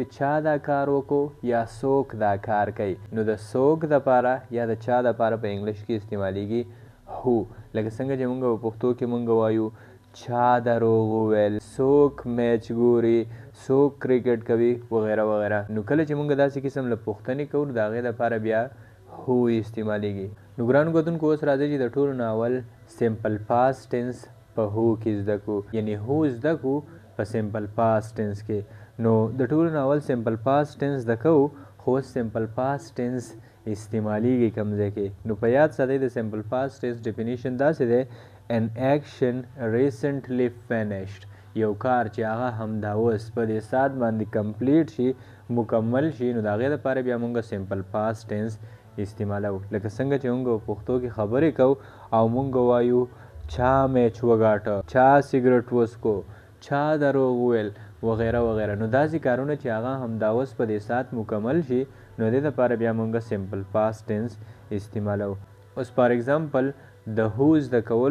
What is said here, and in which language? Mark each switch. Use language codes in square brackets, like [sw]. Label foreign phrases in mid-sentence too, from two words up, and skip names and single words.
[ps] چا دا کار وکړو یا څوک دا کار کوي نو د څوک دپاره یا د چا دپاره په انګلیش کې استعمالیږي هو لکه څنګه چې مونږ په پښتو کې مونږ وایو چا دروغ وویل څوک میچ ګوري څوک کرکټ کوي وغیره وغیره نو کله چې مونږ داسې قسم له پوښتنې کوو د هغې دپاره بیا هو استعمالیږي نو ګرانو کتونکو اوس راځئ چې د ټولو نه اول [en] simple past tense [ps] په هو کې زده کړو یعنی هو زده کړو په [en] simple past tense [ps] کې نو د ټولو نه اول [en] simple past tense [ps] زده کوو خو [en] simple past tense [ps] استعمالیږي کوم ځای کې نو په یاد ساتئ د [en] simple past tense definition [ps] داسې دی [en] an action recently finished [ps] یو کار چې هغه همدا اوس په دې ساعت باندې کمپلیټ شي مکمل شي نو د هغې دپاره بیا مونږ [en] simple past tense [ps] استعمالو لکه څنګه چې مونږ په پښتو کې خبرې کوو او مونږ وایو چا میچ وګاټه چا سګرټ وڅکو چا دروغ وویل وغیره وغیره نو داسې کارونه چې هغه همدا اوس په دې ساعت مکمل شي نو دې دپاره بیا مونږ [en] simple past tense [ps] استعمالو اوس [en] for example [ps] د هو زده کولو